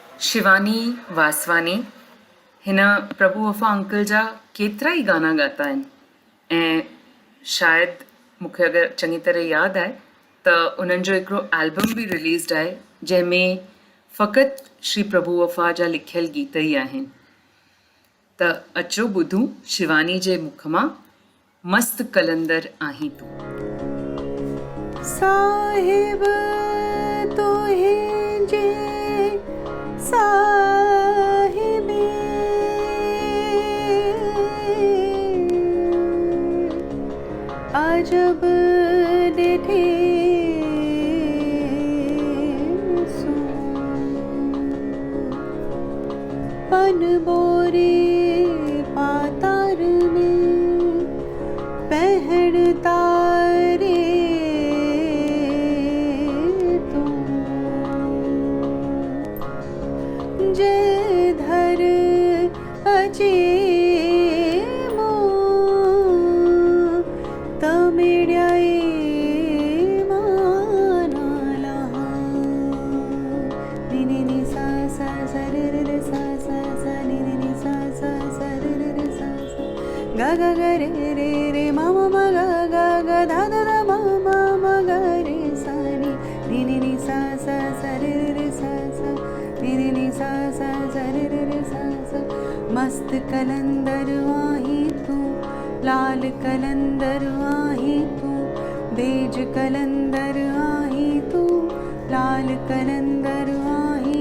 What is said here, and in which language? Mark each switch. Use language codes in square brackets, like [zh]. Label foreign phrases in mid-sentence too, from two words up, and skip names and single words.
[sd] शिवानी वासवानी हिन प्रभु वफ़ा अंकल जा केतिरा ई गाना ॻाता आहिनि ऐं शायदि मूंखे अगरि चङी तरह यादि आहे त उन्हनि जो हिकिड़ो एल्बम बि रिलीज़ड आहे जंहिंमें फ़क़ति श्री प्रभु वफ़ा जा लिखियल गीत ई आहिनि। त अचो ॿुधूं शिवानी जे मुख मां मस्त कलंदर आहीं तूं। साहिब तोहे जे साहिबे अजब देखे सो पन बोरे पातार में पहन तारे तू जे धर अचे मो तमिड़ाए मानाला नि नि नि सा सा सा रे रे सा सा सा नि नि नि सा सा सा रे रे सा सा गा गा गा रे रे रे मा मा मा गा गा गा धा धा धा मा मा मा गा रे सा नि नि नि सा सा सा रे रे सा सा नि नि सा सा सा रे रे सा सा मस्त कलंदर आहीं तू लाल कलंदर आहीं तू बेज कलंदर आहीं तू लाल कलंदर आहीं